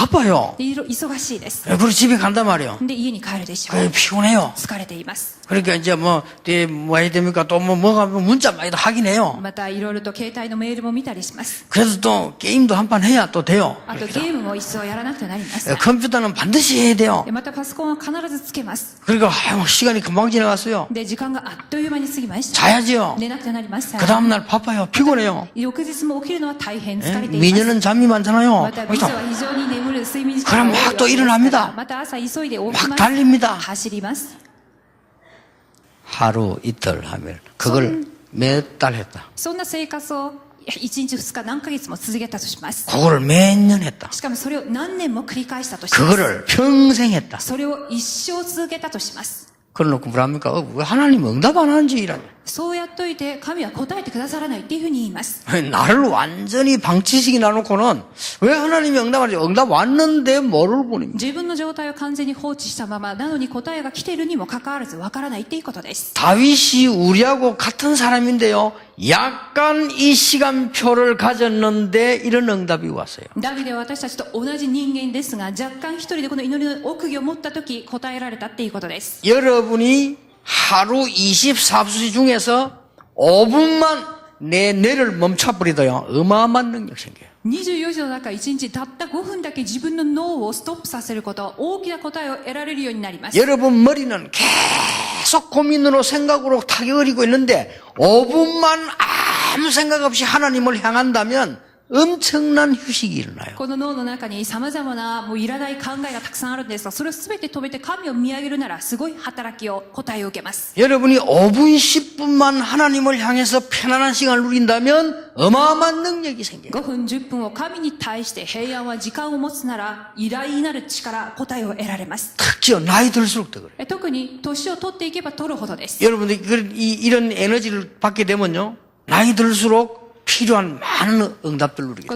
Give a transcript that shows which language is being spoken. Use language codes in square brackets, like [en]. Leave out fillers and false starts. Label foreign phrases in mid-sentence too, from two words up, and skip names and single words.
[ko] 바빠요. [ja] で、忙しいです。 [ko] 그리고 집에 간단 말이에요. [ja] で、家に帰るでしょう。 [ko] 피곤해요. [ja] 疲れています。 [ko] 그러니까 이제 뭐 해야 됩니까? 또 뭐가 문자 많이 하긴 해요. [ja] またいろいろと携帯のメールも見たりします。 [ko] 그래서 또 게임도 한 판 해야 또 돼요. [ja] あとゲームも一層やらなくてはなります。 [ko] 컴퓨터는 반드시 해야 돼요. [ja] でまたパソコンは必ずつけます。 [ko] 그러니까 시간이 금방 지나갔어요. [ja] で、時間があっという間に過ぎました。 [ko] 자야지요. [ja] 寝なくてはなりません。 [ko] 그 다음날 바빠요. 피곤해요. [ja] 翌日も起きるのは大変疲れています。 [ko] 미녀는 잠이 많잖아요. [ja] また美女は非常に眠る睡眠時 [ko] 그럼 [ja] 間が [ko] 막 [ja] 多 [ko] 또 [ja] い [ko] 일어납니다. [ja] また朝急いで起き [ko] 막 [ja] ます。 [ko] 달립니다. [ja] 走ります。 [ko] 하루 이틀 하면 그걸 몇 달 했다. [ja] そんな生活を1日2日何ヶ月も続けたとします。 [ko] 그거를 몇 년 했다. [ja] しかもそれを何年も繰り返したとします。 [ko] 그거를 평생 했다. [ja] それを一生続けたとします。 [ko] 그래놓고 뭐랍니까? 왜 하나님 응답 안 하는지 이라니. [ja] そうやっといて神は答えてくださらないっていうふうに言います。 [ko] 나를 완전히 방치시키 놔놓고는 왜 하나님이 응답 안 하지? 응답 왔는데 뭐를 보니? [ja] 自分の状態を完全に放置したままなのに答えが来ているにもかかわらずわからないっていうことです。 [ko] 다윗이 우리하고 같은 사람인데요. 약간 이 시간표를 가졌는데 이런 응답이 왔어요. [ja] ダビデは私たちと同じ人間ですが、若干一人でこの祈りの奥義を持った時答えられたっていうことです。 [ko] 여러분이 하루 24시 중에서 5분만 내 뇌를 멈춰버리도요. 어마어마한 능력 생겨요. [ja] 24 時の中1日たった5分だけ自分の脳をストップさせること、大きな答えを得られるようになります。 [ko] 여러분 머리는 계속 고민으로 생각으로 타격을이고 있는데 5분만 아무 생각 없이 하나님을 향한다면 엄청난 휴식이 일어나요. [ja] この脳の中に様々なもういらない考えがたくさんあるんですが、それを全て止めて神を見上げるならすごい働きを答えを受けます。 [ko] 여러분이 5분 10분만 하나님을 향해서 편안한 시간을 누린다면 어마어마한 능력이 생겨요. [ja] 5 分10分を神に対して平安は時間を持つなら偉大なる力、答えを得られます。 [ko] 특히요 나이 들수록 더 그래요. [ja] 特に年を取っていけば取るほどです。 [ko] 여러분들이 이런 에너지를 받게 되면요 나이 들수록 필요한 많은 응답들을 누리게